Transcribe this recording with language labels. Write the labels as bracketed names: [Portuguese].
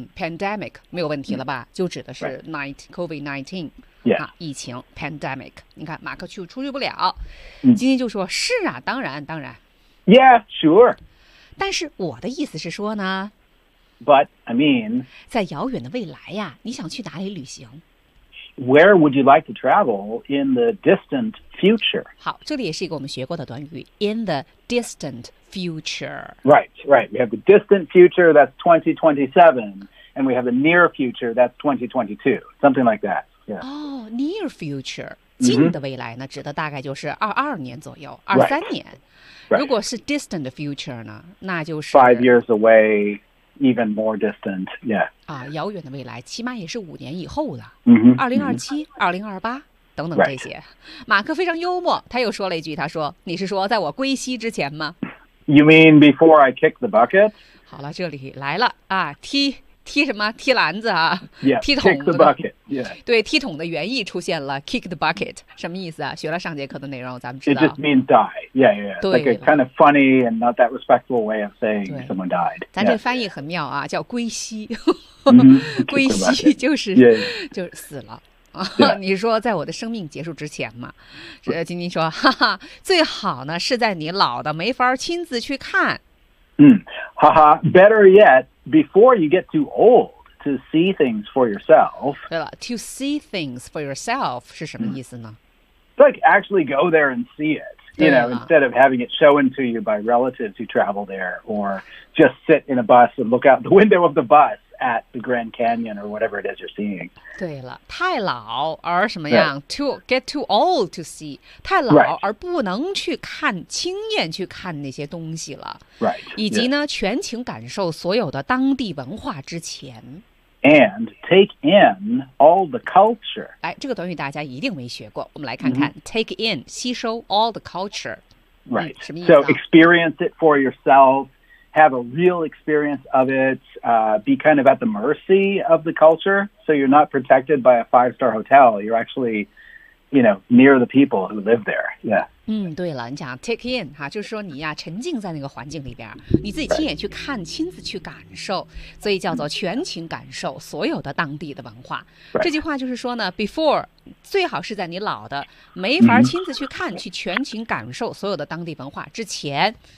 [Chinese] pandemic 没有问题了吧？就指的是 COVID-19。 [English] Yeah. [Chinese] 啊、疫情 pandemic 你看马克去出去不了今天就说是啊当然当然 [English] Yeah sure [Chinese] 但是我的意思是说呢 [English] But I mean [Chinese] 在遥远的未来呀你想去哪里旅行 [English] Where would you like to travel in the distant future [Chinese] 好这里也是一个我们学过的短语 In the distant future [English] Right right we have the distant future that's 2027 And we have the near future that's 2022 Something like that [Chinese] Oh, near future, 近的未来呢，指的大概就是22年左右，23年。 [English] Right. [Chinese] 如果是 distant future 呢，那就是 [English] 5 years away, even more distant. Yeah. [Chinese] 啊，遥远的未来，起码也是5年以后的。嗯 2027、2028等等这些。 [English] Right. [Chinese] 马克非常幽默，他又说了一句，他说：“你是说在我归西之前吗 [English] ？”You mean before I kick the bucket? [Chinese] 好了，这里来了啊，踢什么？踢篮子啊？ [English] Yeah, [Chinese] 踢桶子。 [English] Kick the bucket. 对， [Chinese] 踢桶的原意出现了 kick the bucket， 什么意思啊？学了上节课的内容，咱们知道。 [English] It just means die. Yeah, yeah. [Chinese] 对。 [English] Like a kind of funny and not that respectful way of saying someone died. [Chinese] 咱这翻译很妙啊，叫归西。归西就是就是死了。你说在我的生命结束之前嘛，金金说，哈哈，最好呢是在你老的没法亲自去看。 [English] 嗯，哈哈，Better yet, before you get too old to see things for yourself. [Chinese] 对了 ， to see things for yourself 是什么意思呢 [English] ？Like actually go there and see it, you know, instead of having it shown to you by relatives who travel there, or just sit in a bus and look out the window of the bus at the Grand Canyon or whatever it is you're seeing. 对了，太老而什么样？To get too old to see. 太老、 right. [Chinese] 而不能去看，亲眼去看那些东西了。 [English] Right. [Chinese] 以及呢， 全情感受所有的当地文化之前。 [English] And take in all the culture. [Chinese] 哎，这个短语大家一定没学过，我们来看看。 [English] Mm-hmm. Take in, 吸收 all the culture. Right. [Chinese] 什么意思啊？ [English] So experience it for yourself. Have a real experience of it,be kind of at the mercy of the culture, so you're not protected by a five-star hotel. You're actually, you know, near the people who live there. Yeah. [Chinese] 嗯，对了，你讲 take in 哈，就是说你呀沉浸在那个环境里边，你自己亲眼去看、 [English] right. [Chinese] 亲自去感受，所以叫做全情感受所有的当地的文化。 [English] Right. [Chinese] 这句话就是说呢 ，before 最好是在你老的没法亲自去看、mm-hmm. 去全情感受所有的当地文化之前。